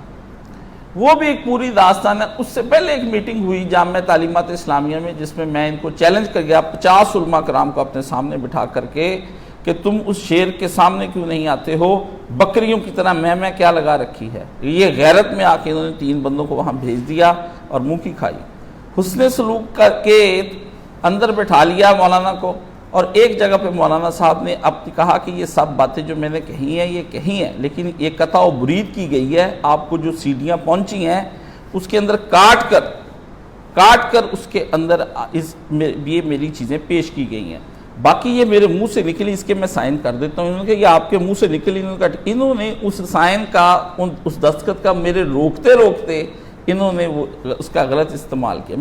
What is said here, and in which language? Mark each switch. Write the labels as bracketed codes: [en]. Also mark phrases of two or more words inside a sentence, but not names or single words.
[ur] وہ بھی ایک پوری داستان ہے۔ اس سے پہلے ایک میٹنگ ہوئی جامعہ تعلیمات اسلامیہ میں، جس میں میں ان کو چیلنج کر گیا 50 علماء کرام کو اپنے سامنے بٹھا کر کے کہ تم اس شیر کے سامنے کیوں نہیں آتے ہو، بکریوں کی طرح میں کیا لگا رکھی ہے۔ یہ غیرت میں آ کے انہوں نے 3 بندوں کو وہاں بھیج دیا اور منہ کی کھائی۔ حسن سلوک کر کے اندر بٹھا لیا مولانا کو، اور ایک جگہ پہ مولانا صاحب نے اب کہا کہ یہ سب باتیں جو میں نے کہی ہیں یہ کہی ہیں، لیکن یہ قطع و برید کی گئی ہے، آپ کو جو سیڑھیاں پہنچی ہیں اس کے اندر کاٹ کر اس کے اندر یہ میری چیزیں پیش کی گئی ہیں، باقی یہ میرے منہ سے نکلی، اس کے میں سائن کر دیتا ہوں۔ انہوں نے کہا یہ آپ کے منہ سے نکلی، انہوں نے اس سائن کا، اس دستخط کا میرے روکتے انہوں نے اس کا غلط استعمال کیا۔